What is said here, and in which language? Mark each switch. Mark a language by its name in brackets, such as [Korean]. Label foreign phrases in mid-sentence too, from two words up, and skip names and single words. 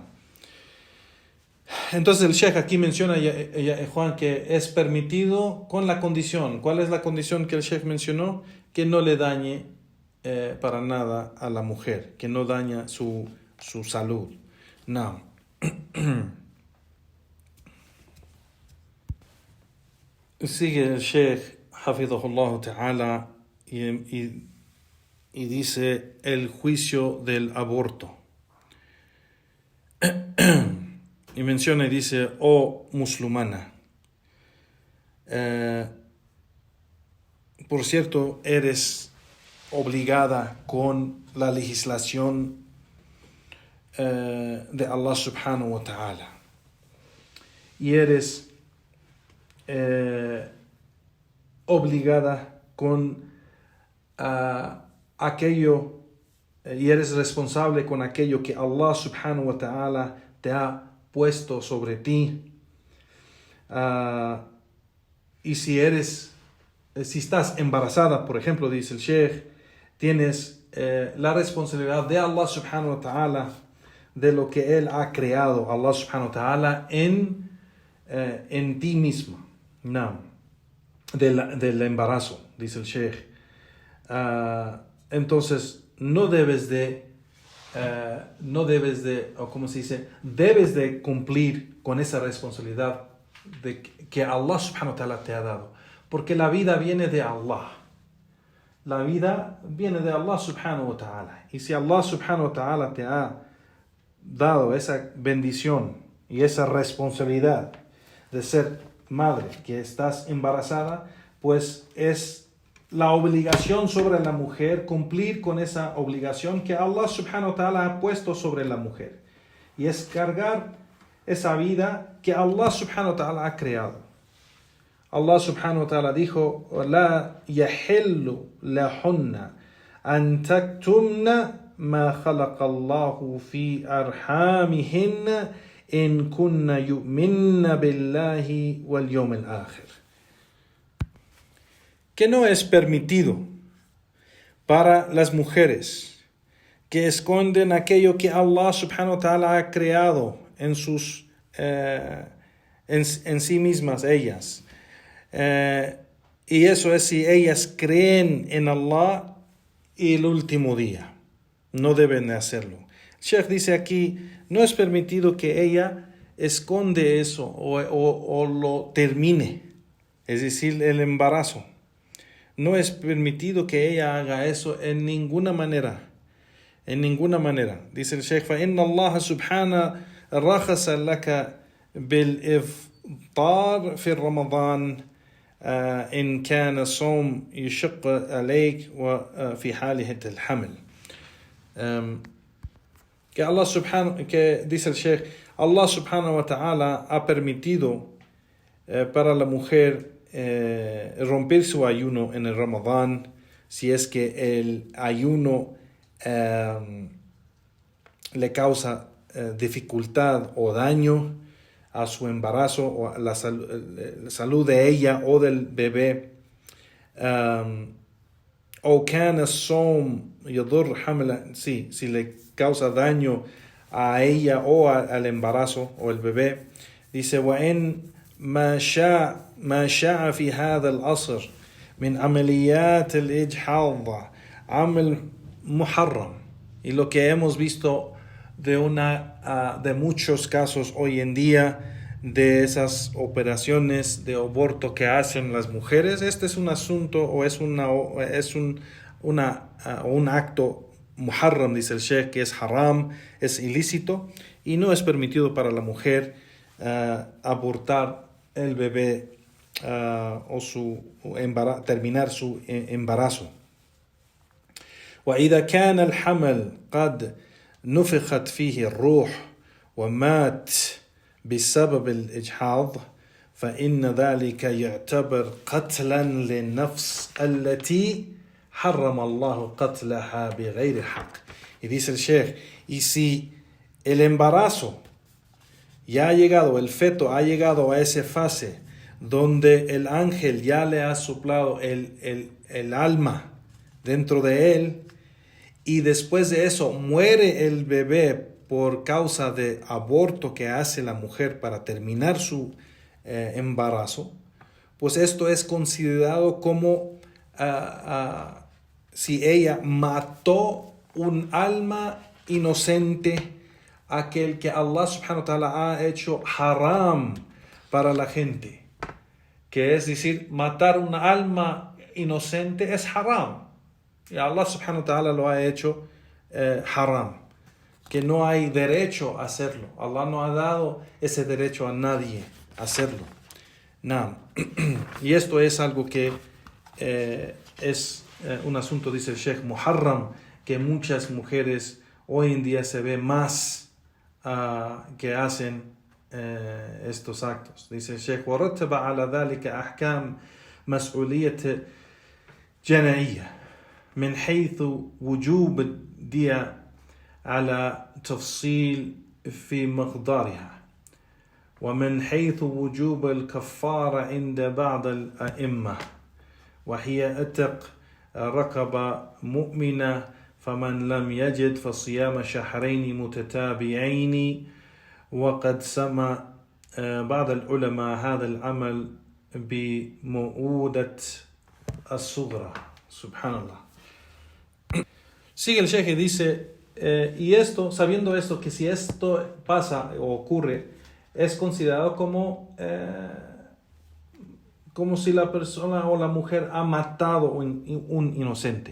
[Spanish] Entonces el Sheikh aquí menciona, Juan, que es permitido con la condición. ¿Cuál es la condición que el Sheikh mencionó? Que no le dañe para nada a la mujer, que no daña su salud. No. Sigue el Sheikh [Arabic] حفظه الله تعالى [Spanish] y dice el juicio del aborto. Y menciona y dice, oh musulmana, por cierto, eres obligada con la legislación de [Arabic] الله سبحانه وتعالى. [Spanish] Y eres obligada con aquello, y eres responsable con aquello que [Arabic] الله سبحانه وتعالى [Spanish] te ha puesto sobre ti. Y si estás embarazada, por ejemplo, dice el Sheikh, tienes la responsabilidad de [Arabic] الله سبحانه وتعالى, [Spanish] de lo que Él ha creado, [Arabic] الله سبحانه وتعالى, [Spanish] en ti misma. No. Del embarazo, dice el Sheikh. Entonces, debes de cumplir con esa responsabilidad que [Arabic] الله سبحانه وتعالى [Spanish] te ha dado. Porque la vida viene de Allah. La vida viene de [Arabic] الله سبحانه وتعالى. [Spanish] Y si [Arabic] الله سبحانه وتعالى [Spanish] te ha dado esa bendición y esa responsabilidad de ser madre, que estás embarazada, pues es la obligación sobre la mujer cumplir con esa obligación que [Arabic] الله سبحانه وتعالى [Spanish] ha puesto sobre la mujer, y es cargar esa vida que [Arabic] الله سبحانه وتعالى [Spanish] ha creado. [Arabic] الله سبحانه وتعالى dijo, لا يحل لهن أن يكتمن ما خلق الله في أرحامهن إن كن يؤمن بالله واليوم الآخر. [Spanish] Que no es permitido para las mujeres que esconden aquello que [Arabic] الله سبحانه وتعالى [Spanish] ha creado en sí mismas ellas. Y eso es si ellas creen en Allah y el último día. No deben de hacerlo. El Sheikh dice aquí, no es permitido que ella esconde eso o lo termine, es decir, el embarazo. No es permitido que ella haga eso en ninguna manera. Dice el Sheikh, [Arabic] فَإِنَّ اللَّهَ سُبْحَانَهُ رَخَصَ لَكَ بِالْإِفْطَارِ فِي رَمَضَانِ إن كان الصوم يشق عليك وفي حالة الحمل. [Spanish] Que dice el Sheikh, [Arabic] الله سبحانه وتعالى [Spanish] ha permitido para la mujer romper su ayuno en el Ramadán si es que el ayuno le causa dificultad o daño a su embarazo o a la salud de ella o del bebé. [Arabic] O كان الصوم يضر حملا, [Spanish] si le causa daño a ella o al embarazo o el bebé. Dice, [Arabic] وإن ما شاع في هذا العصر من عمليات الإجحاض عمل محرم. [Spanish] Y lo que hemos visto de muchos casos hoy en día, de esas operaciones de aborto que hacen las mujeres, este es un asunto o es un acto muharram, dice el Sheikh, que es haram, es ilícito y no es permitido para la mujer abortar el bebé o terminar su embarazo. [Arabic] وإذا كان الحمل قد نفخت فيه الروح ومات بسبب الإجحاض فإن ذلك يعتبر قتلا للنفس التي حرم الله قتلها بغير حق. [Spanish] Y dice el Sheikh, y si el embarazo ya ha llegado, el feto ha llegado a esa fase donde el ángel ya le ha soplado el alma dentro de él, y después de eso muere el bebé por causa de aborto que hace la mujer para terminar su embarazo, pues esto es considerado como si ella mató un alma inocente, aquel que [Arabic] الله سبحانه وتعالى [Spanish] ha hecho haram para la gente, que es decir, matar un alma inocente es haram. Y [Arabic] الله سبحانه وتعالى [Spanish] lo ha hecho haram, que no hay derecho a hacerlo. Allah no ha dado ese derecho a nadie a hacerlo. No. Y esto es algo que es un asunto, dice el Sheikh, muharram, que muchas mujeres hoy en día se ve más que hacen estos actos. Dice el Sheikh, [Arabic] وَرَتَّبَ عَلَى ذَلِكَ أَحْكَامْ مَسْئُولِيَّةِ جَنَائِيَّةِ من حيث وجوب الدية على تفصيل في مقدارها ومن حيث وجوب الكفارة عند بعض الأئمة وهي اتق رقبة مؤمنة فمن لم يجد فصيام شهرين متتابعين وقد سمى بعض العلماء هذا العمل بمؤودة الصغرى. [Spanish] Subhanallah. Sigue el Sheikh y dice, y esto, sabiendo esto, que si esto pasa o ocurre, es considerado como si la persona o la mujer ha matado un inocente.